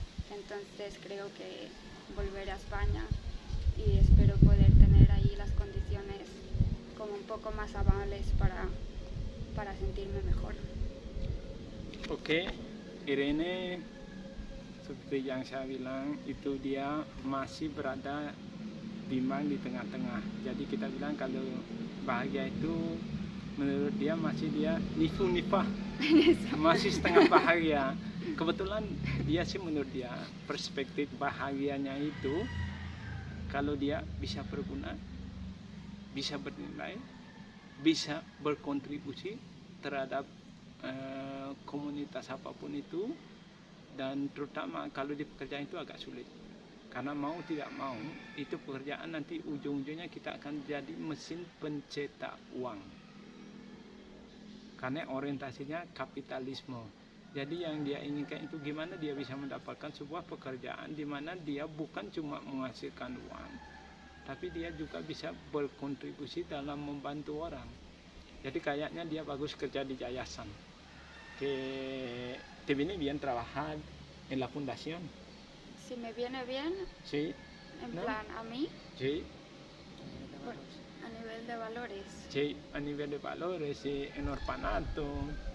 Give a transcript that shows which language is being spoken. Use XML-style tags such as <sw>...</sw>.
<es>Entonces creo que volveré a España y espero poder tener ahí las condiciones como un poco más amables para sentirme mejor.</es> <id>Oke, Irene seperti yang saya bilang itu dia masih berada bimbang di tengah-tengah. Jadi kita bilang kalau bahagia itu menurut dia masih dia nifah masih setengah bahagia. Kebetulan dia sih menurut dia perspektif bahagianya itu kalau dia bisa berguna, bisa bernilai, bisa berkontribusi terhadap komunitas apapun itu, dan terutama kalau di pekerjaan itu agak sulit. Karena mau tidak mau itu pekerjaan nanti ujung-ujungnya kita akan jadi mesin pencetak uang. Karena orientasinya kapitalisme. Jadi yang dia inginkan itu gimana dia bisa mendapatkan sebuah pekerjaan di mana dia bukan cuma menghasilkan uang, tapi dia juga bisa berkontribusi dalam membantu orang. Jadi kayaknya dia bagus kerja di yayasan.</id> <es>Que te viene bien trabajar en la fundación. si me viene bien, Sí, en ¿no? plan a mí, sí, a nivel de valores. sí, a nivel de valores, sí, en orfanato.</es>